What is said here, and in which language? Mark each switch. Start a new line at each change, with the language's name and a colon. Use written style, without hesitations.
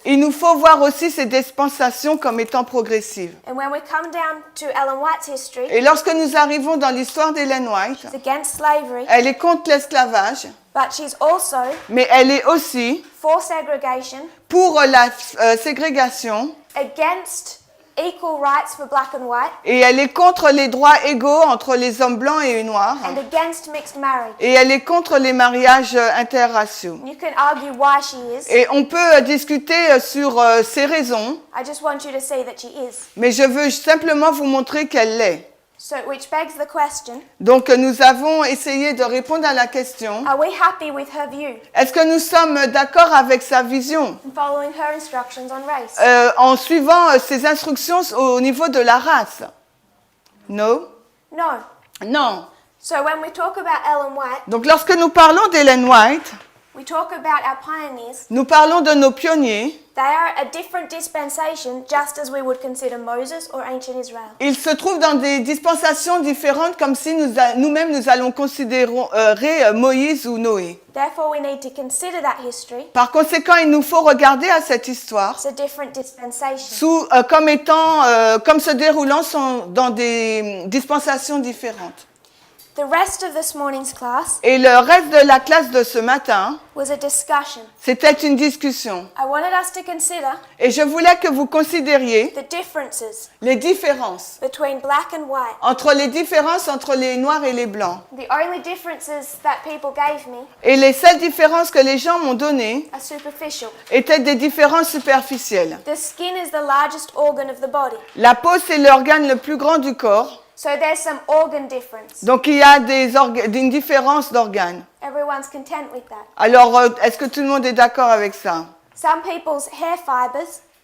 French: il nous faut voir aussi ces dispensations comme étant progressives.
English: And when we come down to Ellen White's history,
French: Et lorsque nous arrivons dans l'histoire d'Ellen White,
English: it's against slavery,
French: elle est contre l'esclavage,
English: but she's also
French: mais elle est aussi
English: for segregation,
French: pour la ségrégation,
English: against equal rights for black and white,
French: et elle est contre les droits égaux entre les hommes blancs et noirs,
English: and against mixed marriage.
French: et elle est contre les mariages interraciaux.
English: You can argue why she is.
French: Et on peut discuter sur ces raisons,
English: I just want you to see that she is.
French: mais je veux simplement vous montrer qu'elle l'est.
English: So, which begs the question,
French: Donc nous avons essayé de répondre à la question,
English: are we happy with her view
French: est-ce que nous sommes d'accord avec sa vision
English: and following her instructions on race?
French: en suivant ses instructions au niveau de la race?
English: No? No.
French: Non.
English: So when we talk about Ellen White,
French: Donc lorsque nous parlons d'Ellen White,
English: we talk about our pioneers.
French: nous parlons de nos pionniers.
English: They are a different dispensation, just as we would consider Moses or ancient Israel.
French: Ils se trouvent dans des dispensations différentes, comme si nous-mêmes nous allons considérer Moïse ou Noé.
English: Therefore, we need to consider that history
French: Par conséquent, il nous faut regarder à cette histoire
English: as a different dispensation.
French: comme se déroulant dans des dispensations différentes.
English: The rest of this morning's class
French: Et le reste de la classe de ce matin,
English: was a discussion.
French: c'était une discussion.
English: I wanted us to consider
French: Et je voulais que vous considériez
English: the differences
French: les différences
English: between black and white.
French: entre les noirs et les blancs.
English: The only differences that people gave me
French: Et les seules différences que les gens m'ont données
English: are superficial.
French: étaient des différences superficielles.
English: The skin is the largest organ of the body.
French: La peau, c'est l'organe le plus grand du corps.
English: So there's some organ difference.
French: Donc il y a une différence d'organes.
English: Everyone's content with that.
French: Alors, est-ce que tout le monde est d'accord avec ça?
English: Some people's hair fibers